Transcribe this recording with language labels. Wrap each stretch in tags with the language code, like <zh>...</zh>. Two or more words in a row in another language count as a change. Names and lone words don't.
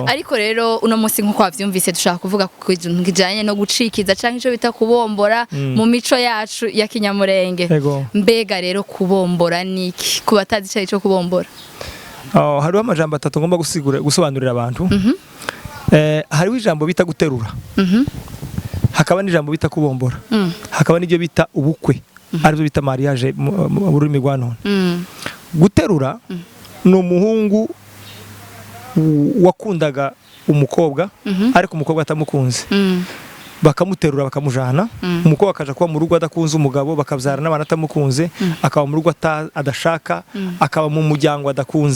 <rn>Ariko rero uno munsi nkuko wavyumvise dushaka kuvuga ku kintu kijanye no gucikiza canke ico bita kubombora mu mico yacu ya Kinyamurenge. Mbega rero kubombora niki? Kubatazi ico kubombora. Hariho amajambo atatu ngomba gusobanurira abantu. Hariho ijambo bita guterura. Hakaba n'ijambo bita kubombora. Hakaba n'ibyo bita ubukwe. Aribyo bita mariage mu rurimi rwa none. Guterura ni umuhungu wakundaga umukobwa ariko umukobwa atamukunze. Bakamuterura bakamujana umukobwa akaja kuba mu rugo adakunze umugabo bakabyara n'abana atamukunze akaba mu rugo adashaka akaba mu muryango adakunze.</rn>